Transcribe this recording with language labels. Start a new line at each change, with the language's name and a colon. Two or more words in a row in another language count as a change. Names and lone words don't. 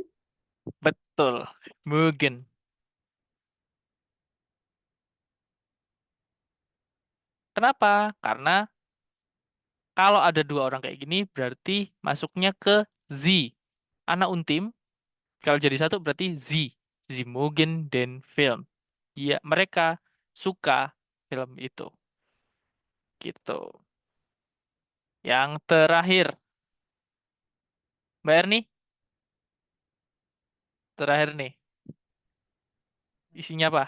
Indonesian: Betul. Mögen. Kenapa? Karena kalau ada dua orang kayak gini, berarti masuknya ke Z. Anak untim, kalau jadi satu berarti Z.
German: Sie mögen den Film.
Indonesian: Ya, mereka suka film itu. Gitu. Yang terakhir, Mbak Erni, terakhir nih. Isinya apa?